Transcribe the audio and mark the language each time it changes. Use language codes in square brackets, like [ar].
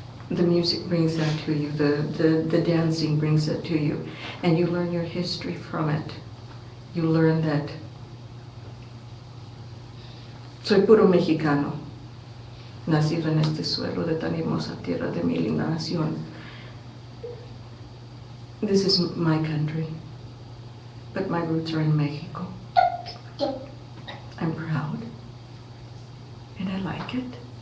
[en] The music brings that to you, the dancing brings that to you, and you learn your history from it. You learn that [es] soy puro mexicano, nacido en este suelo de tan hermosa tierra de mi linda nación. [en] This is my country, but my roots are in Mexico. I'm proud, and I like it.